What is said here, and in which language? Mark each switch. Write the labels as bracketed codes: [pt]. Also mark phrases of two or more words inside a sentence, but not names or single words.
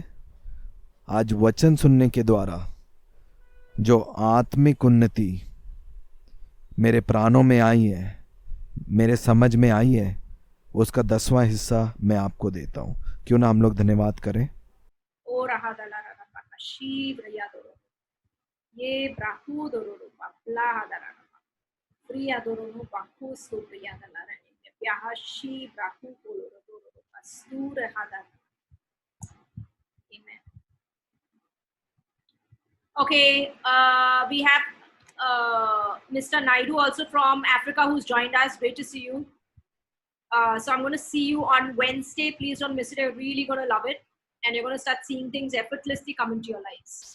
[hi] आज वचन सुनने के द्वारा जो आत्मिक उन्नति मेरे प्राणों में आई है, मेरे समझ में आई है, उसका 10वां हिस्सा मैं आपको देता हूँ। क्यों ना हम लोग धन्यवाद करें। ओ रहा दला रहा पाका शिव रया दोरो ये ब्राहु दोरो पापला दला रहा प्रिया दोरो नो पाकु सो प्रिया दला रहे प्याहा शी ब्राहु दोरो दोरो पस्तूर हदा। [en] Amen. Okay, we have Mr. Naidu also from Africa who's joined us. Great to see you. So I'm going to see you on Wednesday. Please don't miss it. You're really going to love it. And you're going to start seeing things effortlessly come into your lives.